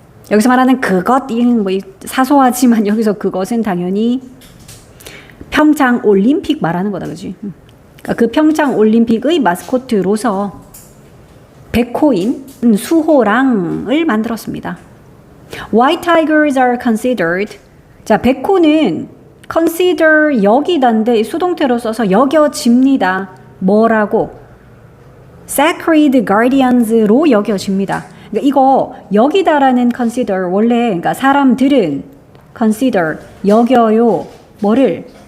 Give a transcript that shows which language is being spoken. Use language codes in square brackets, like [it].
[ko] 여기서 말하는 그것, 뭐 사소하지만 여기서 그것은 당연히 평창 올림픽 말하는 거다, 그지? 그러니까 그 평창 올림픽의 마스코트로서 백호인 수호랑을 만들었습니다. [en] White tigers are considered. [ko] 자, 백호는 consider 여기다인데 수동태로 써서 여겨집니다. 뭐라고? [en] Sacred guardians [ko] 로 여겨집니다. 그러니까 이거 여기다라는 consider 원래 그러니까 사람들은 consider 여겨요. 뭐를?